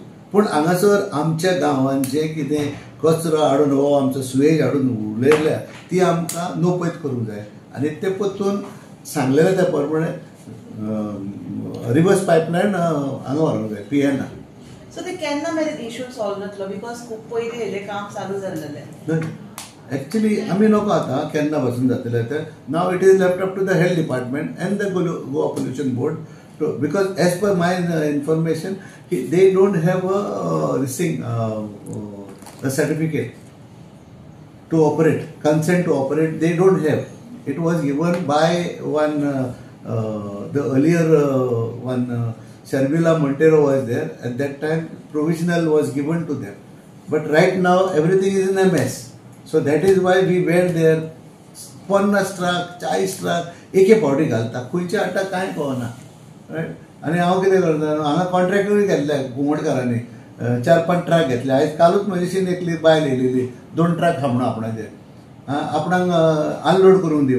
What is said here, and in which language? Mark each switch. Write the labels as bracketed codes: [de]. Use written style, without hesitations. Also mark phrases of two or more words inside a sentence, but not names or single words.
[kok] पूण हांगासर आमच्या गांवांत जें कितें कचरो हाडून हो आमचो सुवेज हाडून उलयल्या ती आमकां नोपैत करूंक जाय आनी ते पत्तून सांगलेले त्या प्रमाणे [en] reverse pipeline [kok] हांगा व्हरोंक जाय PNR. सो ते केन्ना मेरेन [en] issue solve [kok] जातलो बिकॉज खूब पयलीं हेजें काम चालू जाल्लेलें. Actually, आमी नको आता केन्ना पासून जातले ते. [en] now it is left up to the health department and the Goa pollution board because as per my information they don't have a certificate to operate, consent to operate. They don't have. It was given by the earlier one, Sharmila Montero was there. At that time, provisional was given to them. But right now, everything is in a mess. So that is why we went there. [kok] 50 ट्रक 40 ट्रक एके फावटी घालता खंयचे हाडटा कांय कळना रायट. आनी हांव कितें करता हांगा कॉन्ट्रॅक्टूय घेतले घुमटकारांनी 4-5 ट्रक घेतले. आयज कालूच म्हजेशीन एकली बायल येयलेली 2 ट्रक हा म्हणून आपणाचेर आपणाक अनलोड करून दी म्हणून.